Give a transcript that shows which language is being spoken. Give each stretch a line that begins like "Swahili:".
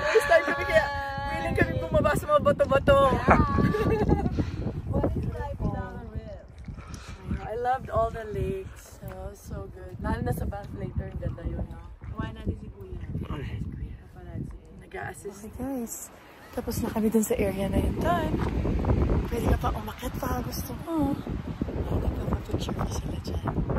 Filipino: first time kami kaya willing kami bumaba sa mga bato-bato.
English: What is life without a river? I loved all the lakes. So good.
Filipino: Lalo na sa Bath later, ang ganda yun, no? Kuha natin si Kuya. Nag-a-assist. Okay guys, tapos na kami dun sa area na yun doon. Pwede ka pa umakit pa gusto mo. Nagpapapicture ko sila dyan.